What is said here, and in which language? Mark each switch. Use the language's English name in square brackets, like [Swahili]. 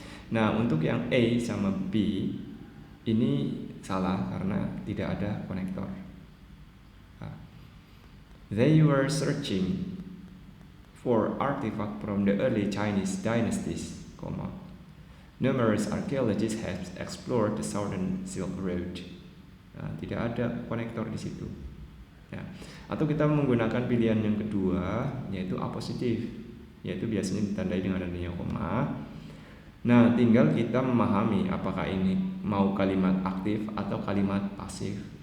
[Indonesian] Nah, untuk yang A sama B ini salah karena tidak ada konektor. [English] They were searching for artifacts from the early Chinese dynasties, numerous archaeologists have explored the southern Silk Road. [Indonesian] Nah, tidak ada konektor di situ. Ya. Atau kita menggunakan pilihan yang kedua, yaitu apositif, yaitu biasanya ditandai dengan adanya koma. Nah, tinggal kita memahami apakah ini mau kalimat aktif atau kalimat pasif.